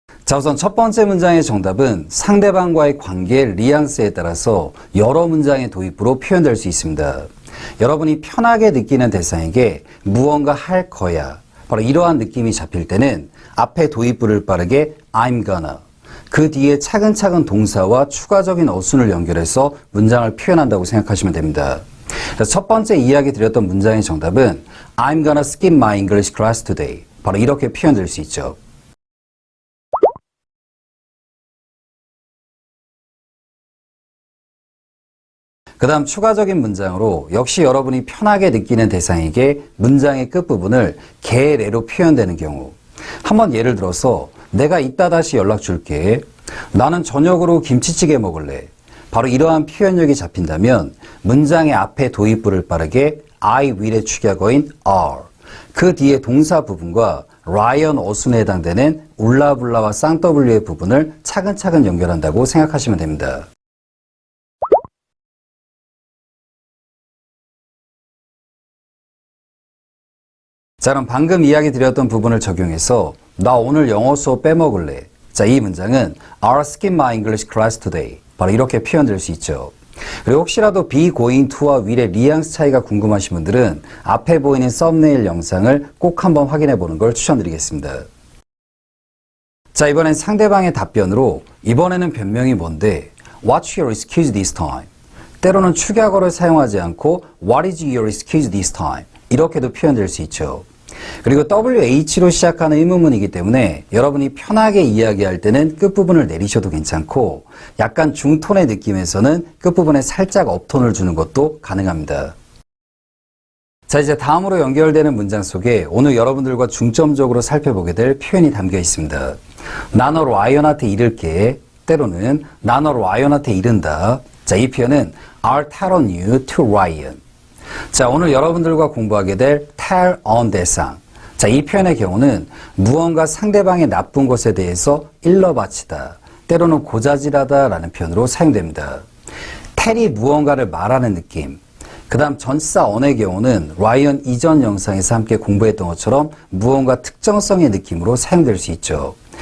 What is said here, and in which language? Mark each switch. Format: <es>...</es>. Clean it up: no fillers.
<ko>자, 우선 첫 번째 문장의 정답은 상대방과의 관계의 뉘앙스에 따라서 여러 문장의 도입부로 표현될 수 있습니다. 여러분이 편하게 느끼는 대상에게 무언가 할 거야. 바로 이러한 느낌이 잡힐 때는 앞에 도입부를 빠르게 I'm gonna, 그 뒤에 차근차근 동사와 추가적인 어순을 연결해서 문장을 표현한다고 생각하시면 됩니다. 첫 번째 이야기 드렸던 문장의 정답은</ko> <en>I'm gonna skip my English class today.</en> <ko>바로 이렇게 표현될 수 있죠. 그 다음 추가적인 문장으로 역시 여러분이 편하게 느끼는 대상에게 문장의 끝부분을 개례로 표현되는 경우, 한번 예를 들어서 내가 이따 다시 연락 줄게. 나는 저녁으로 김치찌개 먹을래. 바로 이러한 표현력이 잡힌다면 문장의 앞에 도입부를 빠르게 I will의 축약어인 are, 그 뒤에 동사 부분과 라이언 어순에 해당되는 울라불라와 쌍W의 부분을 차근차근 연결한다고 생각하시면 됩니다. 자, 그럼 방금 이야기 드렸던 부분을 적용해서 나 오늘 영어 수업 빼먹을래. 자, 이 문장은</ko> <en>I'll skip my English class today.</en> <ko>바로 이렇게 표현될 수 있죠. 그리고 혹시라도 be going to와 will의 뉘앙스 차이가 궁금하신 분들은 앞에 보이는 썸네일 영상을 꼭 한번 확인해 보는 걸 추천드리겠습니다. 자, 이번엔 상대방의 답변으로 이번에는 변명이 뭔데?</ko> <en>What's your excuse this time?</en> <ko>때로는 축약어를 사용하지 않고</ko> <en>What is your excuse this time?</en> <ko>이렇게도 표현될 수 있죠. 그리고 WH로 시작하는 의문문이기 때문에 여러분이 편하게 이야기할 때는 끝부분을 내리셔도 괜찮고 약간 중톤의 느낌에서는 끝부분에 살짝 업톤을 주는 것도 가능합니다. 자, 이제 다음으로 연결되는 문장 속에 오늘 여러분들과 중점적으로 살펴보게 될 표현이 담겨 있습니다. 나너 라이언한테 이를게, 때로는 나너 라이언한테 이른다. 자, 이 표현은</ko> <en>I'll tell on you to Ryan.</en> <ko>자, 오늘 여러분들과 공부하게 될 tell on 대상. 자, 이 표현의 경우는 무언가 상대방의 나쁜 것에 대해서 일러 바치다, 때로는 고자질하다 라는 표현으로 사용됩니다. tell이 무언가를 말하는 느낌. 그 다음 전치사 on의 경우는 라이언 이전 영상에서 함께 공부했던 것처럼 무언가 특정성의 느낌으로 사용될 수 있죠.</ko>